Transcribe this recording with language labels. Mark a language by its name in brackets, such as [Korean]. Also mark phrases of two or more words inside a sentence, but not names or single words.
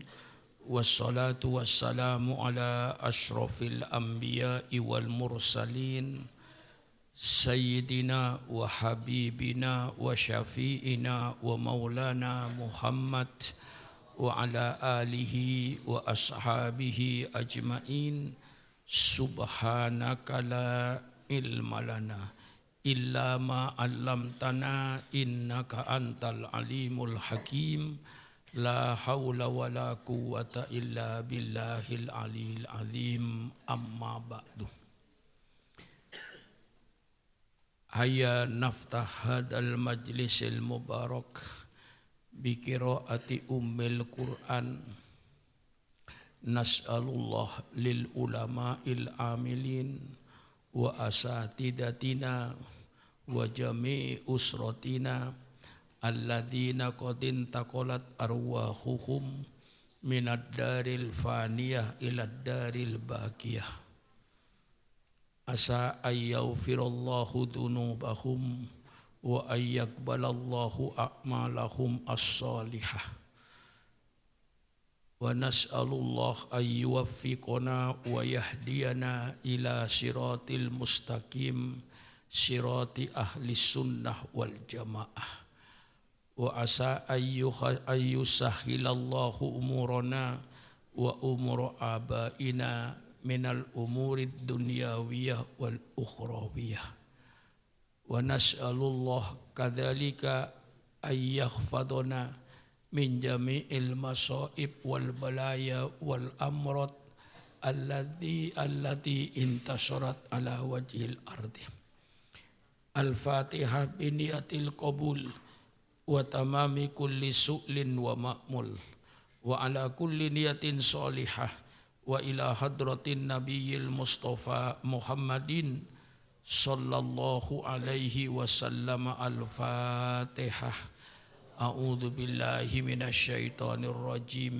[Arabic] والصلاة والسلام على أشرف الأنبياء والمرسلين. سيدنا وحبيبنا وشفيعنا ومولانا محمد وعلى آله وأصحابه أجمعين. سبحانك لا علم لنا إلا ما علمتنا إنك أنت العليم الحكيم. لا حول ولا قوة إلا بالله العلي العظيم. أما بعد. هيا نفتتح هذا المجلس المبارك بقراءة أم القرآن. نسأل الله للعلماء العاملين وأساتذتنا وجميع أسرتنا الذين قد انتقلت أرواحهم من الدار الفانية إلى الدار الباقية. عسى أن يغفر الله ذنوبهم وأن يقبل الله أعمالهم الصالحة. ونسأل الله أن يوفقنا ويهدينا إلى صراط المستقيم صراط أهل السنة والجماعة. وعسى أن يسهل الله أمورنا وأمور آبائنا من الأمور الدنيوية والأخروية. ونسأل الله كذلك أن يحفظنا من جميع المصائب والبلايا والأمراض التي انتشرت على وجه الأرض. الفاتحة بنية القبول وتمام كل سؤل ومأمول وعلى كل نية صالحة وإلى حضرة النبي المصطفى محمد صلى الله عليه وسلم. Al-Fatihah. أعوذ بالله من الشيطان الرجيم.